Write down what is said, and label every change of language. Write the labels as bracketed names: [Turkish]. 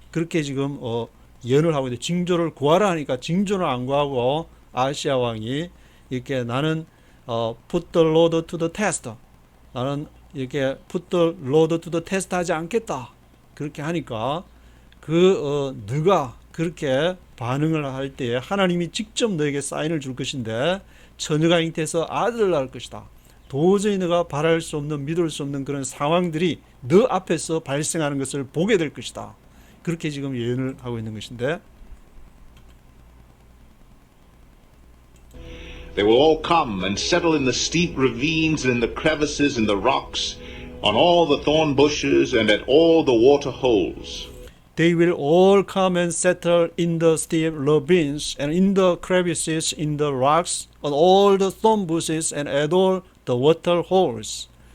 [Korean] 그렇게 지금 예언을 하고 있는데, 징조를 구하라 하니까 징조를 안 구하고 아시아 왕이 이렇게 나는 [English] put the Lord to the test. [Korean] 나는 이렇게 [English] put the Lord to the test [Korean] 하지 않겠다. 그렇게 하니까 너가 그렇게 반응을 할 때에 하나님이 직접 너에게 사인을 줄 것인데, 처녀가 잉태해서 아들을 낳을 것이다. 도저히 너가 바랄 수 없는, 믿을 수 없는 그런 상황들이 너 앞에서 발생하는 것을 보게 될 것이다. 그렇게 지금 예언을 하고 있는 것인데, [English] They will all come and settle in the steep ravines and in the crevices and the rocks, on all the thorn bushes and at all the water holes. They will all come and settle in the steep ravines and in the crevices, in the rocks, on all the thorn bushes and at all the water holes.